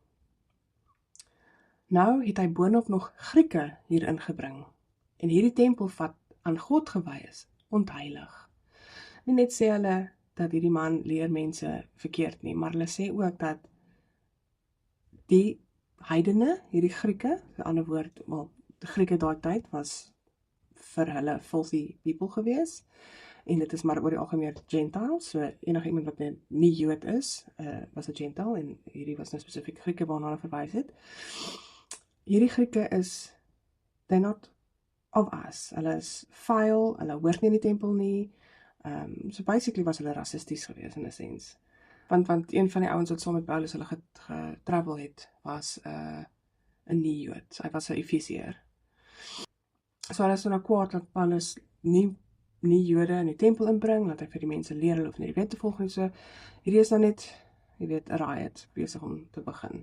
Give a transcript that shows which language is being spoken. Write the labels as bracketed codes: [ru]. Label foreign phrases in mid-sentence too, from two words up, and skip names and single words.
[af] Nou het hy boonop nog Grieke hier ingebring, en hierdie tempel wat aan God gewy is, ontheilig. Nie net sê hulle dat hierdie man leer mense verkeerd nie, maar hulle sê ook dat die heidene, hierdie Grieke, 'n ander woord, die Grieke daai tyd was vir hulle [en] filthy people [af] gewees, en dit is maar oor die algemeen Gentiles, so enige iemand wat nie Jood is, was 'n Gentile, en hierdie was nou spesifiek Grieke waarna hulle verwys het. Hierdie Grieke is, [en] they're not of us, [af] hulle is vuil, hulle hoort nie in die tempel nie, so basically was hulle rassisties gewees in 'n sens. Want een van die ouens wat saam met Paulus hulle getravel het, was 'n nie-Jood, hy was 'n Efesiër. So hulle is nou kwaad dat Paulus nie Jode in die tempel inbring, dat hy vir die mense leer, hulle hoef nie die wet te volg nie, so hierdie is nou net, jy weet, 'n riot besig om te begin.